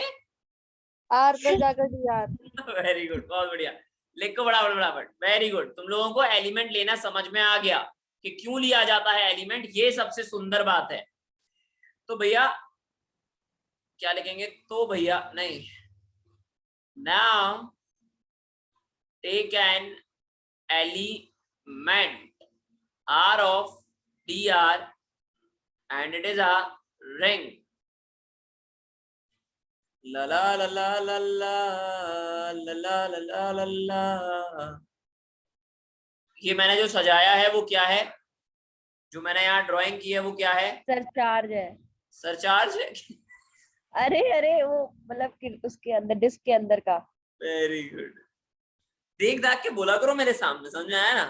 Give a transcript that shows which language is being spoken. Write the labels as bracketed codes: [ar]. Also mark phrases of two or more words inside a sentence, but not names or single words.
[hi] आर पे जाकर डी आर। [en] very good, [hi] बहुत बढ़िया। लिखो फटाफट फटाफट, [en] very good. [hi] तुम लोगों को एलिमेंट लेना समझ में आ गया कि क्यों लिया जाता है एलिमेंट, ये सबसे सुंदर बात है। तो भैया क्या लिखेंगे? तो भैया नहीं, [en] Now take an element R of D R and it is a ring. ला ला ला ला ला ला ला ला ला ला। [hi] ये मैंने जो सजाया है वो क्या है, जो मैंने यहाँ ड्राइंग की है वो क्या है? सर चार्ज है। सरचार्ज है। अरे अरे वो मतलब कि उसके अंदर, डिस्क के अंदर का। [en] very good. [hi] देख दाख के बोला करो मेरे सामने, समझ में आया ना?